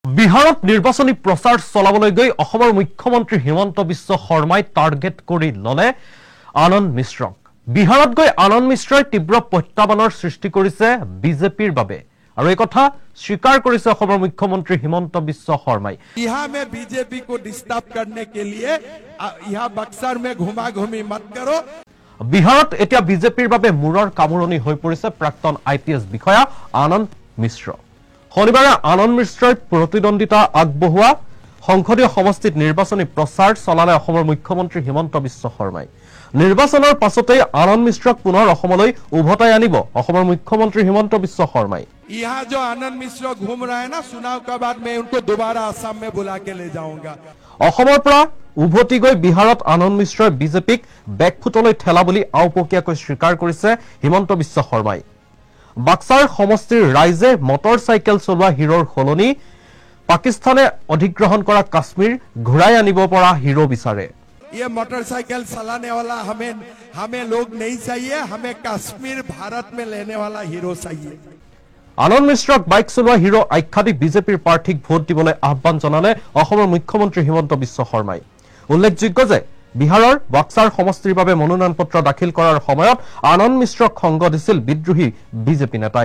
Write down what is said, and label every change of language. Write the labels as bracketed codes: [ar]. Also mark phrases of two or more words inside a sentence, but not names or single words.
[as] বিহাৰত নিৰ্বাচনী প্ৰচাৰ চলাবলৈ গৈ অসমৰ মুখ্যমন্ত্ৰী হিমন্ত বিশ্ব শৰ্মাই টাৰ্গেট কৰি ললে আনন্দ মিশ্ৰক। বিহাৰত গৈ আনন্দ মিশ্ৰই তীব্ৰ প্ৰত্যাহ্বানৰ সৃষ্টি কৰিছে বিজেপিৰ বাবে আৰু এই কথা স্বীকাৰ কৰিছে অসমৰ মুখ্যমন্ত্ৰী হিমন্ত বিশ্ব শৰ্মাই। [hi] यहाँ में बीजेपी को डिस्टर्ब करने के लिए यहाँ बक्सर में घुमा घुमी मत करो। [as] বিহাৰত এতিয়া বিজেপিৰ বাবে মূৰৰ কামোৰণি হৈ পৰিছে প্ৰাক্তন IPS বিষয়া আনন্দ মিশ্ৰ। শনিবাৰে আনন্দ মিশ্ৰই প্ৰতিদ্বন্দ্বিতা আগবঢ়োৱা সংসদীয় সমষ্টিত নিৰ্বাচনী প্ৰচাৰ চলালে অসমৰ মুখ্যমন্ত্ৰী হিমন্ত বিশ্ব শৰ্মাই। নিৰ্বাচনৰ পাছতেই আনন্দ মিশ্ৰক পুনৰ অসমলৈ উভতাই আনিব অসমৰ মুখ্যমন্ত্ৰী হিমন্ত বিশ্ব শৰ্মাই। [hi] यहाँ जो आनंद मिश्र घूम रहे हैं ना, चुनाव के बाद मैं उनको दोबारा असम में बुला के ले जाऊंगा। [as] অসমৰ পৰা উভতি গৈ বিহাৰত আনন্দ মিশ্ৰই বিজেপিক বেকফুটলৈ ঠেলা বুলি আওপকীয়াকৈ স্বীকাৰ কৰিছে হিমন্ত বিশ্ব শৰ্মাই। বাক্সাৰ সমষ্টিৰ ৰাইজে মটৰ চাইকেল চলোৱা হিৰোৰ সলনি পাকিস্তানে অধিগ্ৰহণ কৰা কাশ্মীৰ ঘূৰাই আনিব পৰা হিৰো বিচাৰে। [hi] ये मोटरसाइकिल चलाने वाला हमें लोग नहीं चाहिए, हमें कश्मीर भारत में लेने वाला हीरो चाहिए। [as] আনন্দ মিশ্ৰক বাইক চলোৱা হিৰো আখ্যা দি বিজেপিৰ প্ৰাৰ্থীক ভোট দিবলৈ আহ্বান জনালে অসমৰ মুখ্যমন্ত্ৰী হিমন্ত বিশ্ব শৰ্মাই। উল্লেখযোগ্য যে বিহাৰৰ বাক্সাৰ সমষ্টিৰ বাবে মনোনয়ন পত্ৰ দাখিল কৰাৰ সময়ত আনন্দ মিশ্ৰক সংগ দিছিল বিদ্ৰোহী বিজেপি নেতাই।